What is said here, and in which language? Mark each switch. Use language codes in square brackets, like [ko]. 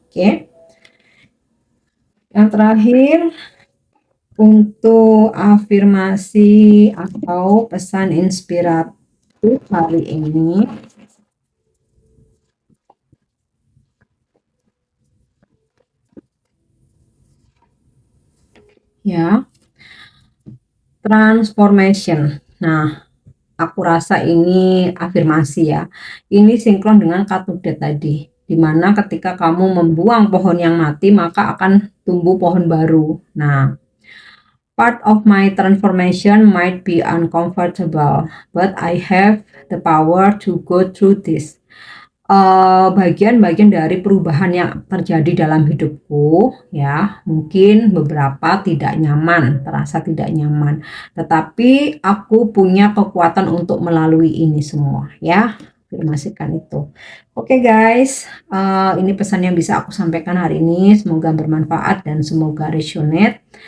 [id] Oke. Yang terakhir, untuk afirmasi atau pesan inspiratif hari ini, ya, transformation. Nah, aku rasa ini afirmasi ya. Ini sinkron dengan katudet tadi, dimana ketika kamu membuang pohon yang mati, maka akan tumbuh pohon baru. [en] Nah, part of my transformation might be uncomfortable, but I have the power to go through this. [id] Bagian-bagian dari perubahan yang terjadi dalam hidupku ya, mungkin beberapa tidak nyaman, terasa tidak nyaman, tetapi aku punya kekuatan untuk melalui ini semua ya. Afirmasikan itu. Oke guys, ini pesan yang bisa aku sampaikan hari ini, semoga bermanfaat dan semoga resonate.